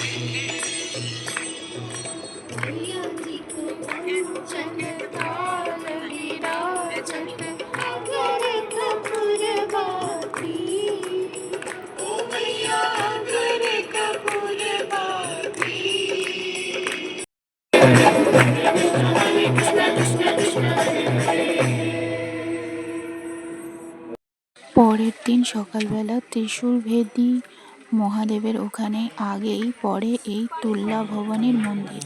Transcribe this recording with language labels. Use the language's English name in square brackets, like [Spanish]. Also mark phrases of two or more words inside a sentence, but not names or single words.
[Hindi] मैया जी को कंचन काल विराजत अगर कपूर बाती ओ मैया अगर कपूर बाती [Bangla] পরের দিন সকালবেলা ত্রিশূলভেদী মহাদেবের ওখানে আগেই পড়ে এই তুল্লা ভবানীর মন্দির।